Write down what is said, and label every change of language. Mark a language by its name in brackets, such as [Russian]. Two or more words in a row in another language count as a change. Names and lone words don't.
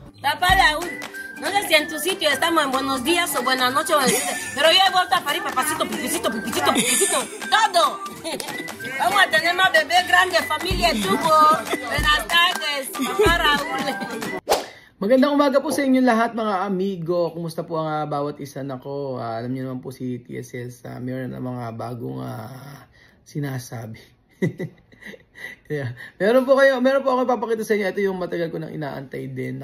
[Spanish] Tapala, no sé si en tu sitio estamos en buenos días o buenas noches, pero yo he vuelto a parir, papacito, pipicito, pipicito, pipicito, todo. Vamos a tener más bebés grandes, familia Chubo. Buenas tardes, papá Raúl. [Filipino] Magandang umaga po sa inyo lahat mga amigo. Kumusta po ang bawat isa? Nako, alam niyo naman po si TSL sa meron na mga bagong sinasabi. [English] Yeah. [Filipino] Meron po ako papakita sa inyo. Ito yung matagal ko nang inaantay din.